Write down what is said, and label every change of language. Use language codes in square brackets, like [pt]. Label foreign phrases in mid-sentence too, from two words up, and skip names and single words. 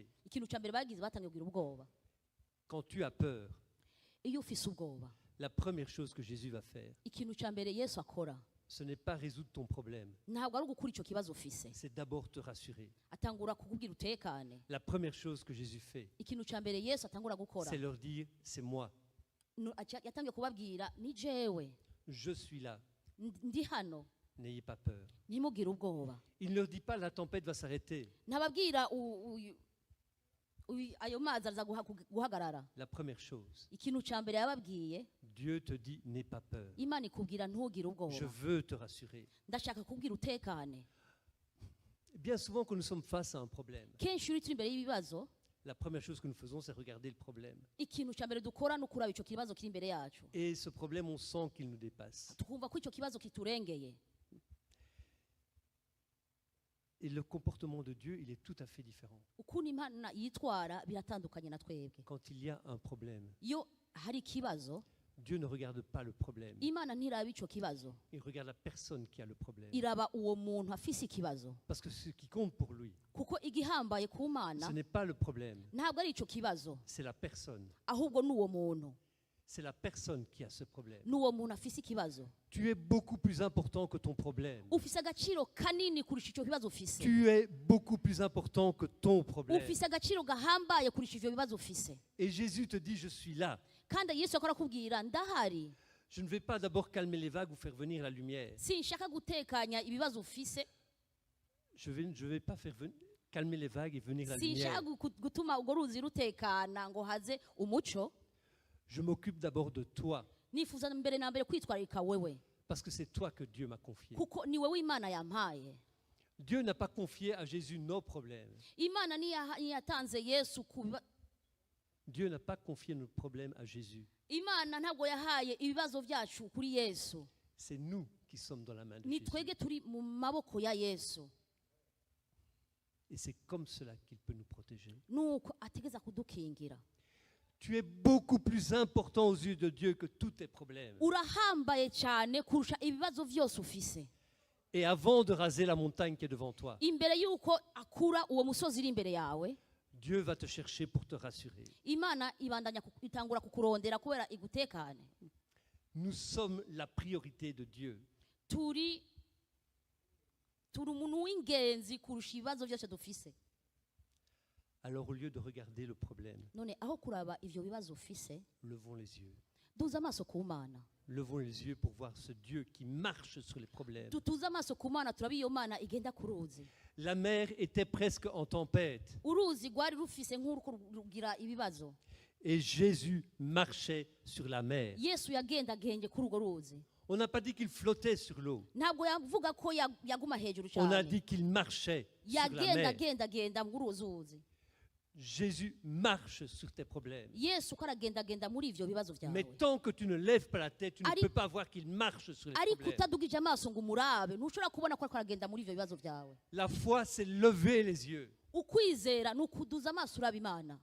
[rn] Ikintu ca mbere bagize batangiye kugira ubwoba. [fr] Quand tu as peur, [rn] Iyo ufise ubwoba, [fr] la première chose que Jésus va faire, [rn] ikintu ca mbere Yesu akora [fr] ce n'est pas résoudre ton problème, [rn] ntabwo ari ugukura ico kibazo ufise, [fr] c'est d'abord te rassurer. [rn] atangura kukubwira utekane. [fr] La première chose que Jésus fait, [rn] Ikintu ca mbere Yesu atangura gukora [fr] c'est leur dire, c'est moi, [rn] yatangiye kubabwira ni jewe [fr] je suis là, [rn] ndi hano, [fr] n'ayez pas peur. [rn] ntimugire ubwoba. [fr] Il ne leur dit pas, la tempête va s'arrêter. [rn] Ntababwira ayo mazi aza guhagarara. [fr] La première chose, [rn] Ikintu ca mbere yababwiye, [fr] Dieu te dit, n'aie pas peur. [rn] Imana ikubwira ntugire [fr] Je [rn] ubwoba, [fr] veux te rassurer. [rn] ndashaka kubwira utekane. [fr] Bien souvent, quand nous sommes face à un problème, [rn] Kenshi uri turi imbere y'ibibazo, [fr] la première chose que nous faisons, c'est regarder le problème. [rn] ikintu ca mbere dukora ni ukuraba ico kibazo kiri imbere yacu, [fr] Et ce problème, on sent qu'il nous dépasse. [rn] tukumva ko ico kibazo kiturengeye. [fr] Et le comportement de Dieu, il est tout à fait différent. [rn] ukuntu imana yitwara biratandukanye na twebwe. [fr] Quand il y a un problème, [rn] iyo hari ikibazo [fr] Dieu ne regarde pas le problème. [rn] imana ntiraba icyo kibazo, [fr] Il regarde la personne qui a le problème. [rn] iraba uwo muntu afise ikibazo. [fr] Parce que ce qui compte pour lui, [rn] kuko igihambaye ku mana [fr] ce n'est pas le problème, [rn] ntabwo ari icyo kibazo, [fr] c'est la personne. [rn] ahubwo n'uwo muntu, [fr] C'est la personne qui a ce problème. [rn] n'uwo muntu afise ikibazo. [fr] Tu es beaucoup plus important que ton problème. [rn] ufise agaciro kanini kurusha icyo kibazo ufise. [fr] Tu es beaucoup plus important que ton problème. [rn] ufise agaciro gahambaye kurusha ivyo bibazo ufise. [fr] Et Jésus te dit, je suis là. [rn] kandi yesu akora kubwira ndahari, [fr] Je ne vais pas d'abord calmer les vagues ou faire venir la lumière. [rn] sinshaka gutekanya ibibazo ufise, [fr] Je vais pas faire calmer les vagues et venir la [rn] sinshaka [fr] lumière. [rn] gutuma urwo ruzi rutekana ngo haze umuco. [fr] Je m'occupe d'abord de toi. [rn] nifuza mbere na mbere kwitwararika wewe, [fr] Parce que c'est toi que Dieu m'a confié. [rn] kuko ni wewe imana yampaye. [fr] Dieu n'a pas confié à Jésus nos problèmes. [rn] imana niyatanze yesu [fr] Dieu n'a pas confié nos problèmes à Jésus. [rn] imana ntabwo yahaye ibibazo byacu kuri yesu, [fr] C'est nous qui sommes dans la main de [rn] ni [fr] Jésus. [rn] twebwe turi mu maboko ya yesu. [fr] Et c'est comme cela qu'il peut nous protéger. [rn] nuko ategeza kudukingira. [fr] Tu es beaucoup plus important aux yeux de Dieu que tous tes problèmes. [rn] urahambaye cyane kurusha ibibazo byose ufise. [fr] Et avant de raser la montagne qui est devant toi, [rn] imbere y'uko akura uwo musozi iri imbere yawe, [fr] Dieu va te chercher pour te rassurer. [rn] imana itangura kukurondera kubera igutekane. [fr] Nous sommes la priorité de Dieu. [rn] turi umuntu w'ingenzi kurusha ibibazo byose dufise. [fr] Alors au lieu de regarder le problème, [rn] none aho kuraba ivyo bibazo ufise, [fr] levons les yeux. [rn] duze amaso ku mana. [fr] Levons les yeux pour voir ce Dieu qui marche sur les problèmes. [rn] dutuze amaso ku mana, turabe iyo mana igenda ku ruzi. [fr] La mer était presque en tempête [rn] uruzi rwari rufise nk'uruko rugira ibibazo. [fr] et Jésus marchait sur la mer. [rn] yesu yagendagenge kuri urwo ruzi. [fr] On n'a pas dit qu'il flottait sur l'eau. [rn] ntabwo yavuga ko yaguma hejuru [fr] On a [rn] cyane, [fr] dit qu'il marchait sur la mer. [rn] yagendagenda muri urwo ruzi. [fr] Jésus marche sur tes problèmes. [rn] yesu ko aragendagenda muri ivyo bibazo [fr] Mais [rn] byawe. [fr] tant que tu ne lèves pas la tête, tu ne [rn] Ari- [fr] peux pas voir qu'il marche sur les [rn] ariko [fr] problèmes. [rn] utadugije amaso ngo umurabe, ntushobora kubona ko ariko aragenda muri ivyo bibazo byawe. [fr] La foi, c'est lever les yeux [rn] ukwizera ni ukuduza amaso uraba imana.